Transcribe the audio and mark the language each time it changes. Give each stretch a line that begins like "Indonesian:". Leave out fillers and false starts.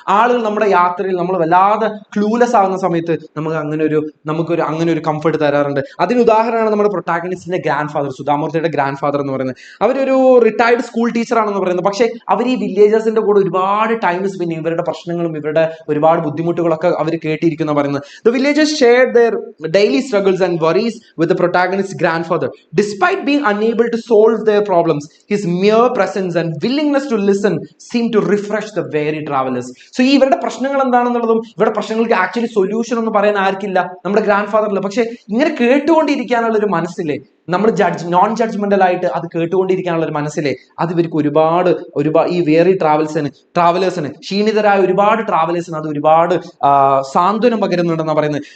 Malayalam: ആളുകൾ നമ്മുടെ യാത്രയിൽ നമ്മൾ വല്ലാതെ ക്ലൂലെസ് ആകുന്ന സമയത്ത് നമുക്ക് അങ്ങനെ ഒരു കംഫർട്ട് തരാറുണ്ട്. അതിന് ഉദാഹരണമാണ് നമ്മുടെ പ്രൊട്ടാഗണിസ്റ്റിന്റെ ഗ്രാൻഡ് ഫാദർ, സുധാമൂർത്തിയുടെ ഗ്രാൻഡ് ഫാദർ എന്ന് പറയുന്നത്. അവരൊരു റിട്ടയർഡ് സ്കൂൾ ടീച്ചർ ആണെന്ന് പറയുന്നത്. പക്ഷേ അവർ ഈ വില്ലേജേഴ്സിന്റെ കൂടെ ഒരുപാട് ടൈം സ്പെൻഡ് ചെയ്യും. ഇവരുടെ പ്രശ്നങ്ങളും ഇവരുടെ ഒരുപാട് ബുദ്ധിമുട്ടുകളൊക്കെ അവർ കേട്ടിരിക്കുന്ന പറയുന്നത്.
English: The villagers shared their daily struggles and worries with the protagonist's grandfather. Despite being unable to solve their problems, his mere presence and willingness to listen seemed to refresh the weary travelers.
Malayalam: So ഈ ഇവരുടെ പ്രശ്നങ്ങൾ എന്താണെന്നുള്ളതും ഇവരുടെ പ്രശ്നങ്ങൾക്ക് actually solution ഒന്നും പറയാൻ ആർക്കില്ല, നമ്മുടെ grand ഫാദറില്ല. പക്ഷെ ഇങ്ങനെ കേട്ടുകൊണ്ടിരിക്കാനുള്ള ഒരു മനസ്സില്ലേ, നമ്മൾ നോൺ ജഡ്ജ്മെന്റൽ ആയിട്ട് അത് കേട്ടുകൊണ്ടിരിക്കാനുള്ള ഒരു മനസ്സിലെ അത് ഇവർക്ക് ഒരുപാട് ഈ വേറി ട്രാവലേഴ്സിന് ക്ഷീണിതരായ ഒരുപാട് ട്രാവലേഴ്സിന് അത് ഒരുപാട് സാന്ത്വനം പകരുന്നുണ്ടെന്നാണ് പറയുന്നത്.